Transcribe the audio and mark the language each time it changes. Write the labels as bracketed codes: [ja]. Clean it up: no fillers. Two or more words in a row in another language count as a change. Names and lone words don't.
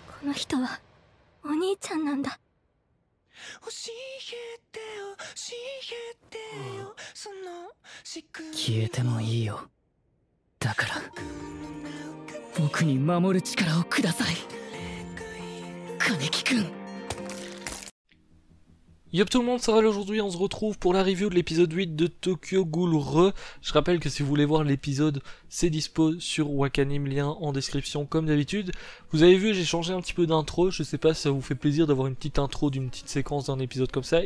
[ja] の人はお兄ちゃんなんだ。消えてもいいよ。だから僕に守る力をください、金木くん。 [fr] Yop tout le monde, ça va. Aujourd'hui on se retrouve pour la review de l'épisode 8 de Tokyo Ghoul Re. Je rappelle que si vous voulez voir l'épisode, c'est dispo sur Wakanim, lien en description comme d'habitude. Vous avez vu, j'ai changé un petit peu d'intro, je sais pas si ça vous fait plaisir d'avoir une petite intro d'une petite séquence d'un épisode comme ça.